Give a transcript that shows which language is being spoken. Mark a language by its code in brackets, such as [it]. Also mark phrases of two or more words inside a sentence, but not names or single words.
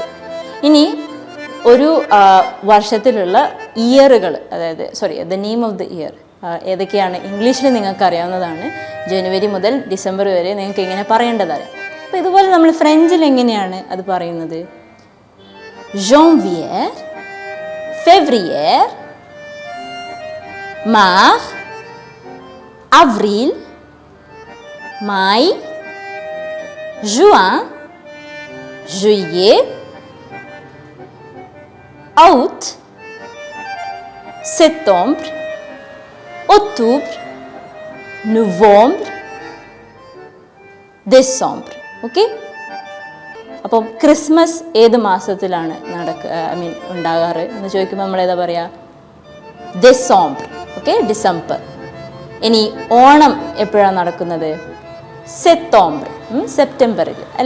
[ml] ഇനി ഒരു വർഷത്തിലുള്ള ഇയറുകൾ, അതായത് [en] the name of the year [ml] ഏതൊക്കെയാണ് ഇംഗ്ലീഷിൽ നിങ്ങൾക്ക് അറിയാവുന്നതാണ്. ജനുവരി മുതൽ ഡിസംബർ വരെ നിങ്ങൾക്ക് എങ്ങനെ പറയേണ്ടതറിയാം. അപ്പോൾ ഇതുപോലെ നമ്മൾ ഫ്രഞ്ചിൽ എങ്ങനെയാണ് അത് പറയുന്നത്? [fr] janvier, février, mars, avril, mai, juin, juillet, août, septembre, octobre, novembre, décembre. [ml] ഓക്കെ, അപ്പം ക്രിസ്മസ് ഏത് മാസത്തിലാണ് ഉണ്ടാകാറ് എന്ന് ചോദിക്കുമ്പോൾ നമ്മൾ ഏതാ പറയുക? ഡിസംബർ. ഓക്കെ, ഡിസംബർ. ഇനി ഓണം എപ്പോഴാണ് നടക്കുന്നത്? സെപ്റ്റംബറിൽ അല്ലേ?